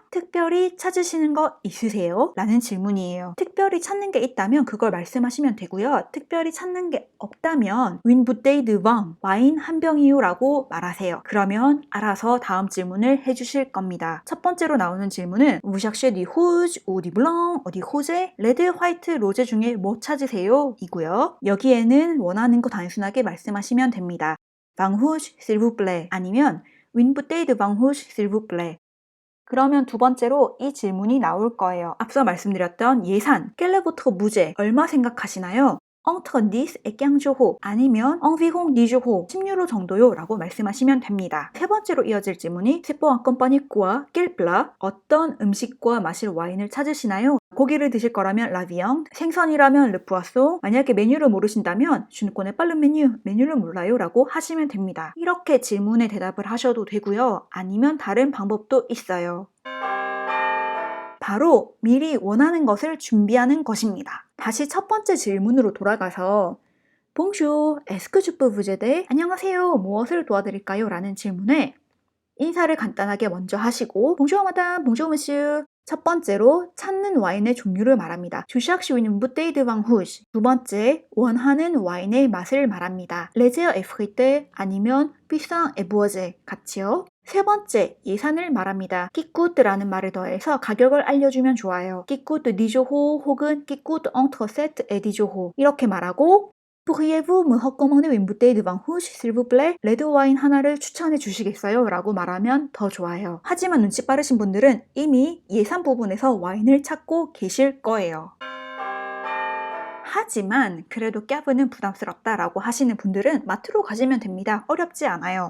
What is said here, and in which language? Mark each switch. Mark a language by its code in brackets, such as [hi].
[ko] 특별히 찾으시는 거 있으세요? 라는 질문이에요. 특별히 찾는 게 있다면 그걸 말씀하시면 되고요. 특별히 찾는 게 없다면 [fr] Une bouteille de vin, [ko] 와인 한 병이요 라고 말하세요. 그러면 알아서 다음 질문을 해주실 겁니다. 첫 번째로 나오는 질문은 [fr] Vous cherchez du rouge ou du blanc, ou du rosé? [ko] 레드, 화이트, 로제 중에 뭐 찾으세요? 이고요. 여기에는 원하는 거 단순하게 말씀하시면 됩니다. [fr] Vin rouge, s'il vous plaît. [ko] 아니면 [fr] Une bouteille de vin rouge, s'il vous plaît. [ko] 그러면 두 번째로 이 질문이 나올 거예요. 앞서 말씀드렸던 예산, [fr] quel est votre budget? [ko] 얼마 생각하시나요? [fr] Entre 10 et 15 euros [ko] 아니면 [fr] environ 10 euros, [ko] 10유로 정도요 라고 말씀하시면 됩니다. 세 번째로 이어질 질문이 [fr] C'est pour accompagner quoi? Quel plat? [ko] 어떤 음식과 마실 와인을 찾으시나요? 고기를 드실 거라면 [fr] la viande, [ko] 생선이라면 [fr] le poisson, [ko] 만약에 메뉴를 모르신다면 [fr] je ne connais pas le menu, [ko] 메뉴를 몰라요 라고 하시면 됩니다. 이렇게 질문에 대답을 하셔도 되고요. 아니면 다른 방법도 있어요. 바로 미리 원하는 것을 준비하는 것입니다. 다시 첫 번째 질문으로 돌아가서 [fr] Bonjour, est-ce que je peux vous aider? [ko] 안녕하세요, 무엇을 도와드릴까요? 라는 질문에 인사를 간단하게 먼저 하시고 [fr] Bonjour madame, bonjour monsieur. [ko] 첫 번째로 찾는 와인의 종류를 말합니다. [fr] Je cherche une bouteille de vin rouge. [ko] 두 번째, 원하는 와인의 맛을 말합니다. [fr] Léger et fruité [ko] 아니면 [fr] puissant et boisé [ko] 같이요. 세 번째, 예산을 말합니다. [fr] Qui coûte [ko] 라는 말을 더해서 가격을 알려주면 좋아요. [fr] Qui coûte 10 euros [ko] 혹은 [fr] Qui coûte entre 7 et 10 euros [ko] 이렇게 말하고 [fr] Pourriez-vous me recommander une bouteille de vin rouge, s'il vous plaît? [ko] 레드 와인 하나를 추천해 주시겠어요? 라고 말하면 더 좋아요. 하지만 눈치 빠르신 분들은 이미 예산 부분에서 와인을 찾고 계실 거예요. 하지만 그래도 꺄브는 부담스럽다라고 하시는 분들은 마트로 가시면 됩니다. 어렵지 않아요.